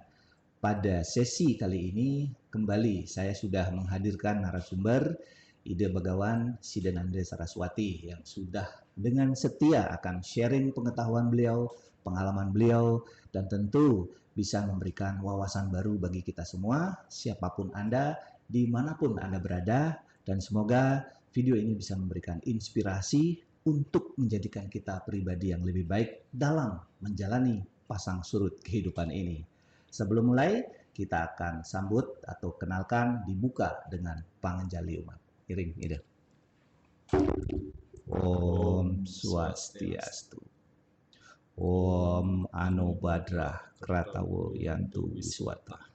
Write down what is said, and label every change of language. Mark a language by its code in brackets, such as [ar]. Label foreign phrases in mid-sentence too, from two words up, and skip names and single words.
[id] Pada sesi kali ini, kembali saya sudah menghadirkan narasumber Ida Begawan Sidenanda Saraswati yang sudah dengan setia akan sharing pengetahuan beliau, pengalaman beliau, dan tentu bisa memberikan wawasan baru bagi kita semua, siapapun Anda, dimanapun Anda berada, dan semoga video ini bisa memberikan inspirasi untuk menjadikan kita pribadi yang lebih baik dalam menjalani pasang surut kehidupan ini. Sebelum mulai, kita akan sambut atau kenalkan dibuka dengan pangenjali umat. Iring, ide. Om Swastiastu. [sa] Om Anobhadrah Kratawo Yantu Wiswata.